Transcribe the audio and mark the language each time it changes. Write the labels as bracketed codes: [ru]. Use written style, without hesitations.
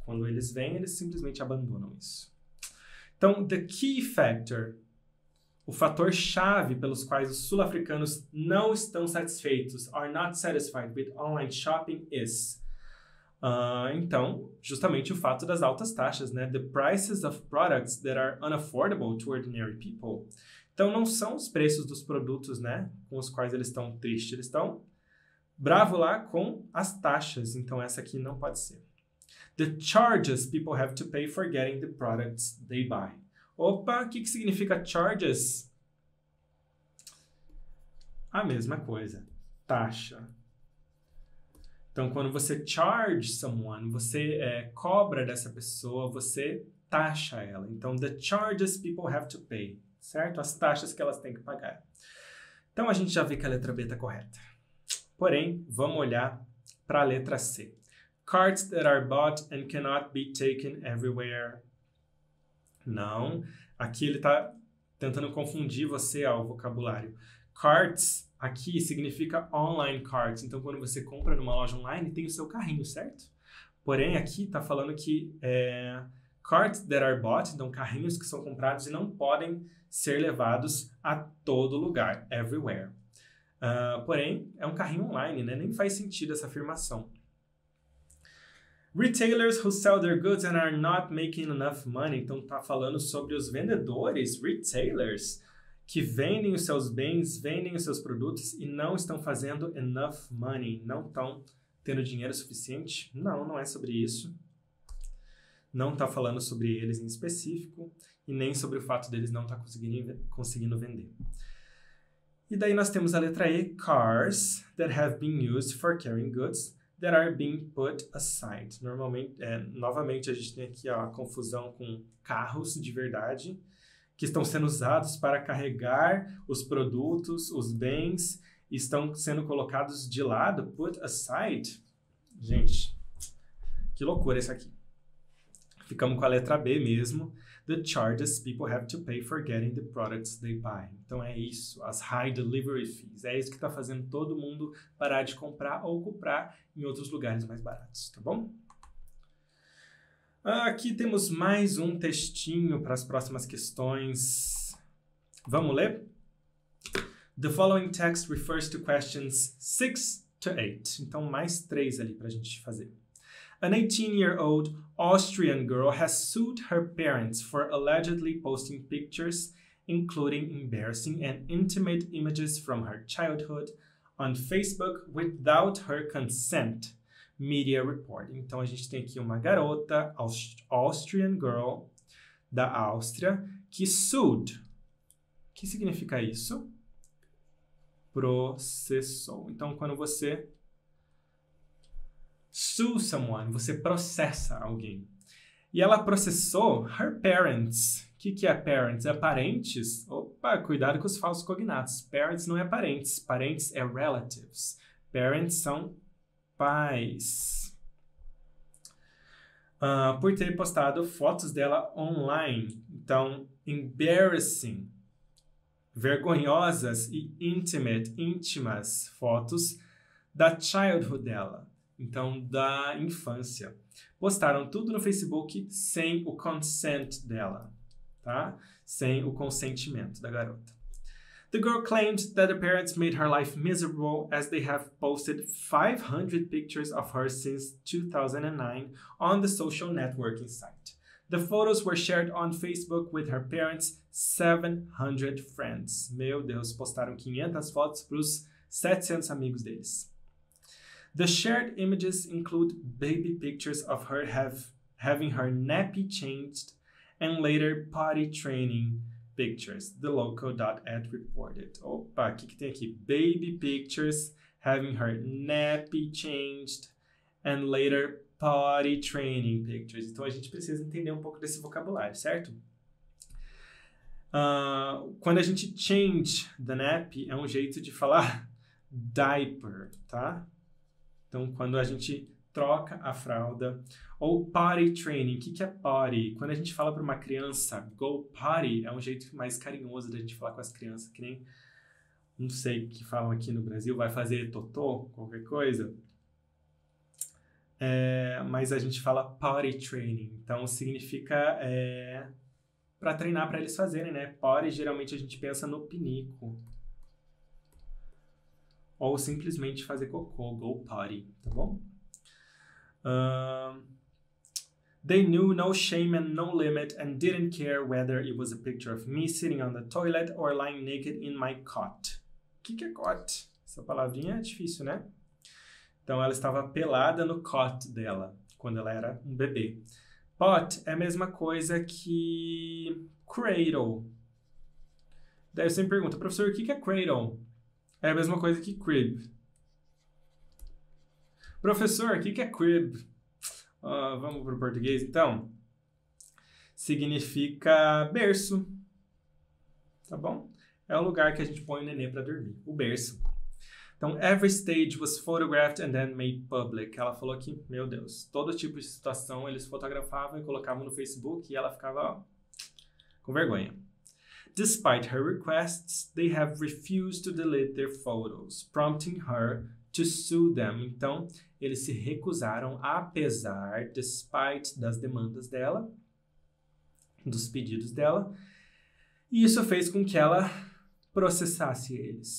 [pt] Quando eles vêm, eles simplesmente abandonam isso. Então, [en] the key factor, [pt] o fator-chave pelos quais os sul-africanos não estão satisfeitos, [en] are not satisfied with online shopping is... [pt] então, justamente o fato das altas taxas, né? [en] The prices of products that are unaffordable to ordinary people. [pt] Então, não são os preços dos produtos, né, com os quais eles estão tristes. Eles estão bravos lá com as taxas. Então, essa aqui não pode ser. [en] The charges people have to pay for getting the products they buy. [pt] Opa, o que significa charges? A mesma coisa. Taxa. Então, quando você [en] charge someone, [pt] você cobra dessa pessoa, você taxa ela. Então, [en] the charges people have to pay, [pt] certo? As taxas que elas têm que pagar. Então, a gente já vê que a letra B está correta. Porém, vamos olhar para a letra C. [en] Carts that are bought and cannot be taken everywhere. [pt] Não. Aqui ele está tentando confundir você ao vocabulário. Carts aqui significa online carts. Então, quando você compra numa loja online, tem o seu carrinho, certo? Porém, aqui está falando que [en] carts that are bought, [pt] então carrinhos que são comprados e não podem ser levados a todo lugar, everywhere. Porém, é um carrinho online, né? Nem faz sentido essa afirmação. [en] Retailers who sell their goods and are not making enough money. [pt] Então, está falando sobre os vendedores, retailers, que vendem os seus bens, vendem os seus produtos e não estão fazendo [en] enough money, [pt] não estão tendo dinheiro suficiente. Não é sobre isso. Não está falando sobre eles em específico e nem sobre o fato deles não estar conseguindo vender. E daí nós temos a letra E, [en] cars that have been used for carrying goods that are being put aside. [pt] Novamente a gente tem aqui a confusão com carros de verdade, que estão sendo usados para carregar os produtos, os bens, estão sendo colocados de lado, [en] put aside. [pt] Gente, que loucura isso aqui. Ficamos com a letra B mesmo. [en] The charges people have to pay for getting the products they buy. [pt] Então é isso, as [en] high delivery fees. [pt] É isso que está fazendo todo mundo parar de comprar ou comprar em outros lugares mais baratos, tá bom? Aqui temos mais um textinho para as próximas questões. Vamos ler? [en] The following text refers to questions 6 to 8. [pt] Então, mais 3 ali para a gente fazer. [en] An 18-year-old Austrian girl has sued her parents for allegedly posting pictures, including embarrassing and intimate images from her childhood, on Facebook without her consent. Media reporting. [pt] Então, a gente tem aqui uma garota, Austrian girl, da Áustria, que sued. O que significa isso? Processou. Então, quando você [en] sue someone, [pt] você processa alguém. E ela processou her parents. O que é parents? É parentes? Opa, cuidado com os falsos cognatos. Parents não é parentes. Parentes é relatives. Parents são pais. Por ter postado fotos dela online. Então, embarrassing, vergonhosas e íntimas fotos da childhood dela. Então, da infância. Postaram tudo no Facebook sem o consent dela, tá? Sem o consentimento da garota. [en] The girl claimed that the parents made her life miserable as they have posted 500 pictures of her since 2009 on the social networking site. The photos were shared on Facebook with her parents' 700 friends. [pt] Meu Deus, postaram 500 fotos para os 700 amigos deles. [en] The shared images include baby pictures of her having her nappy changed and later potty training pictures, the local.ed reported. [pt] Opa, o que tem aqui? [en] Baby pictures, having her nappy changed, and later potty training pictures. [pt] Então a gente precisa entender um pouco desse vocabulário, certo? Quando a gente [en] change the nappy, [pt] é um jeito de falar diaper, tá? Então quando a gente troca a fralda. Ou potty training. O que é potty? Quando a gente fala para uma criança [en] go potty, [pt] é um jeito mais carinhoso da gente falar com as crianças, que nem, não sei o que falam aqui no Brasil, vai fazer totô, qualquer coisa. Mas a gente fala potty training. Então significa para treinar para eles fazerem, né? Potty geralmente a gente pensa no pinico. Ou simplesmente fazer cocô, [en] go potty, [pt] tá bom? [en] They knew no shame and no limit and didn't care whether it was a picture of me sitting on the toilet or lying naked in my cot. [pt] O que é cot? Essa palavrinha é difícil, né? Então, ela estava pelada no cot dela, quando ela era um bebê. Pot é a mesma coisa que cradle. Daí você me pergunta, professor, o que é cradle? É a mesma coisa que crib. Professor, o que é crib? Vamos para o português, então. Significa berço. Tá bom? É o lugar que a gente põe o nenê para dormir. O berço. [en] Então, every stage was photographed and then made public. [pt] Ela falou que, meu Deus, todo tipo de situação eles fotografavam e colocavam no Facebook e ela ficava com vergonha. [en] Despite her requests, they have refused to delete their photos, prompting her to sue them. [pt] Então, eles se recusaram, apesar, despite das demandas dela, dos pedidos dela, e isso fez com que ela processasse eles.